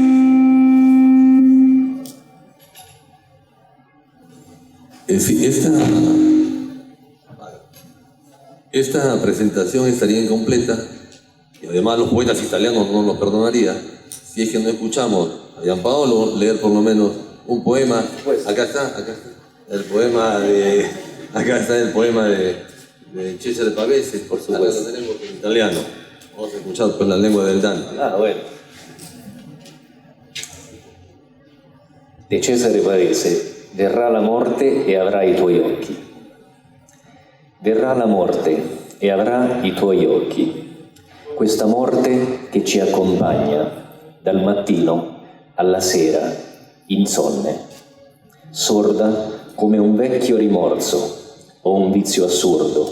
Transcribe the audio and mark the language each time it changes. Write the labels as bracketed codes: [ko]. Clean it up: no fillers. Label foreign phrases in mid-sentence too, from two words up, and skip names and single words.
[es] En fin, esta presentación estaría incompleta, y además los poetas italianos no nos perdonaría si es que no escuchamos a Gianpaolo leer por lo menos un poema. Acá está el poema de Cesare Pavese, por supuesto. Acá lo tenemos en italiano. Vamos a escuchar pues la lengua del Dante. Ah, bueno. De Cesare Pavese: [it] verrà la morte e avrà i tuoi occhi. Verrà la morte e avrà i tuoi occhi. Questa morte che ci accompagna dal mattino alla sera, insonne, sorda come un vecchio rimorso o un vizio assurdo.